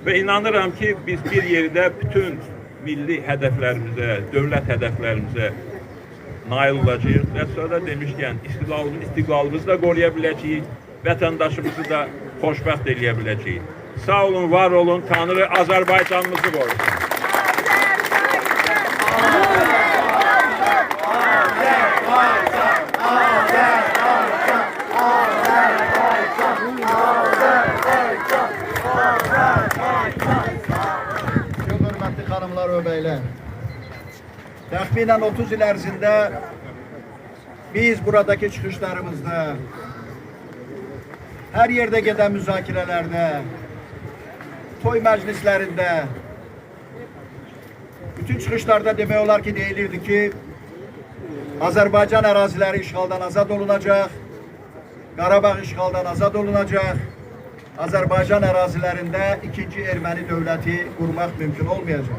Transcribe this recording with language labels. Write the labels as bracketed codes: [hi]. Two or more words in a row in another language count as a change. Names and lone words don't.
[az] Və inanıram ki, biz bir yerdə bütün milli hədəflərimizə, dövlət hədəflərimizə nail olacağıq. Və sonra demişkən, istiqlalımızı da qoruya biləcəyik, vətəndaşımızı da xoşbəxt eləyə biləcəyik. Sağ olun, var olun, Tanrı Azərbaycanımızı qorusun. [tr] Çok hürmetli hanımlar ve beyler. [az] Təxminən 30 il ərzində biz buradaki çıxışlarımızda, her yerde gedən müzakirələrdə, toy məclislərində, bütün çıxışlarda demək olar ki, deyilirdi ki, Azərbaycan əraziləri işğaldan azad olunacaq, Qarabağ işğaldan azad olunacaq, Azərbaycan ərazilərində ikinci erməni dövləti qurmaq mümkün olmayacaq.